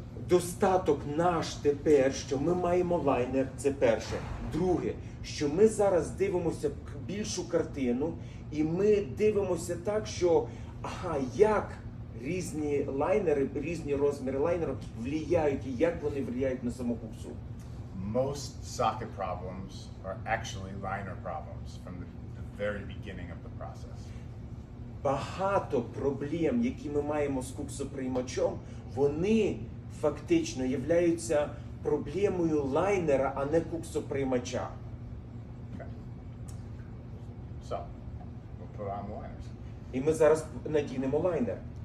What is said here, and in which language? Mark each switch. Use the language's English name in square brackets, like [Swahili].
[Ukrainian] достаток наш тепер, що ми маємо лайнер, це перше. Друге, що ми зараз дивимося більшу картину, і ми дивимося так, що як різні лайнери, різні розміри лайнеру впливають і як вони впливають на саму куксу. [English] Most socket problems are actually liner problems from the very beginning of the process. [Ukrainian] Багато проблем, які ми маємо з куксоприймачом, вони фактично являються проблемою лайнера, а не куксоприймача. [English] Okay. So, we'll put on the liners. [Ukrainian] І ми зараз надінемо лайнер.